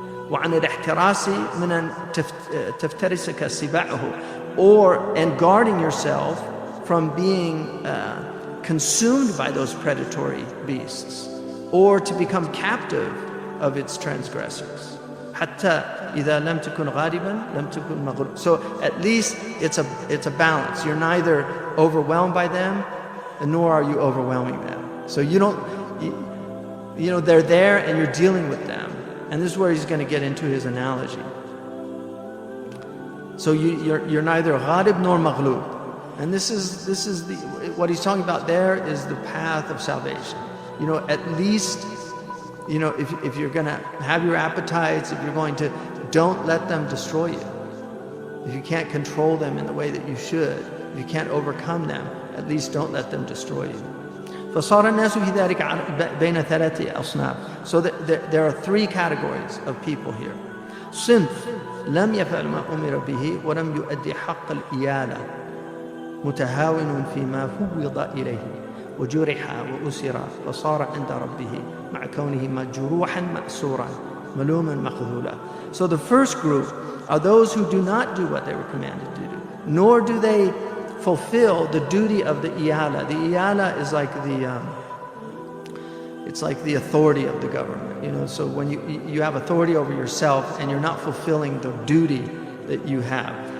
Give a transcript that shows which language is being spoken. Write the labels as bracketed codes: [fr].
[ar] وعن الاحتراس من أن تفترسك سباعه, [en] and guarding yourself from being consumed by those predatory beasts, or to become captive of its transgressors. [ar] حتى إذا لم تكن غالبا لم تكن مغلوب. [en] So at least it's a balance. You're neither overwhelmed by them, nor are you overwhelming them. So you don't, they're there and you're dealing with them. And this is where he's going to get into his analogy. So you're neither ghalib nor maghlub. And this is what he's talking about there is the path of salvation. At least, if you're going to have your appetites, if you're going to, don't let them destroy you. If you can't control them in the way that you should, if you can't overcome them, at least don't let them destroy you. [ar] فصار الناس في ذلك بين ثلاثة أصناف. [en] So there are three categories of people here. [ar] صنف لم يفعل ما أمر به ولم يؤدي حق الإيالة متهاون فيما فوض إليه وجرح وأسر فصار عند ربه مع كونه مجروحا مأسورا ملوما مخذولا. [en] So the first group are those who do not do what they were commanded to do, nor do they fulfill the duty of the iyala. The iyala is like It's like the authority of the government, you know. So when you have authority over yourself and you're not fulfilling the duty that you have.